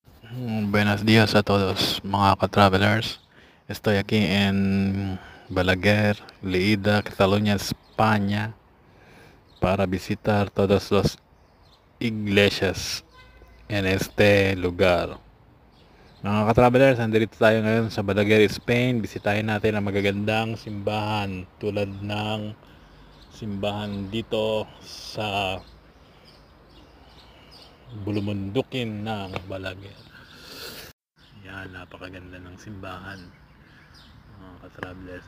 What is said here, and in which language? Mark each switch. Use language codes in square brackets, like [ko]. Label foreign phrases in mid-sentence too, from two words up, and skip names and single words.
[es] Buenos días a todos [tl] mga ka-travelers. [es] Estoy aquí en Balaguer, Lleida, Cataluña, España para visitar todas las iglesias en este lugar. [tl] Mga ka-travelers, nandito tayo ngayon sa Balaguer, Spain. Bisitahin natin ang magagandang simbahan tulad ng simbahan dito sa Bulumundukin ng Balaguer. Yan, napakaganda ng simbahan mga ka-travelers.